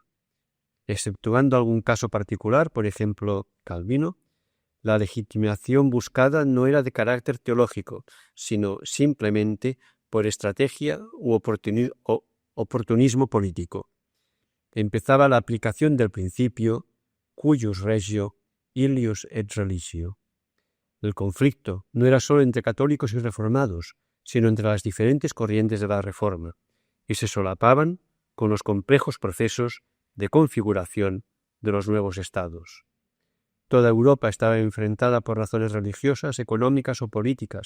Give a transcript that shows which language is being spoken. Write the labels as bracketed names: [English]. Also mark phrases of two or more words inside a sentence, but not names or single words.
[Spanish] Exceptuando algún caso particular, por ejemplo, Calvino, la legitimación buscada no era de carácter teológico, sino simplemente por estrategia u oportunismo político. Empezaba la aplicación del principio [Latin] cuius regio, illius et religio. [Spanish] El conflicto no era solo entre católicos y reformados, sino entre las diferentes corrientes de la Reforma, y se solapaban con los complejos procesos de configuración de los nuevos estados. Toda Europa estaba enfrentada por razones religiosas, económicas o políticas.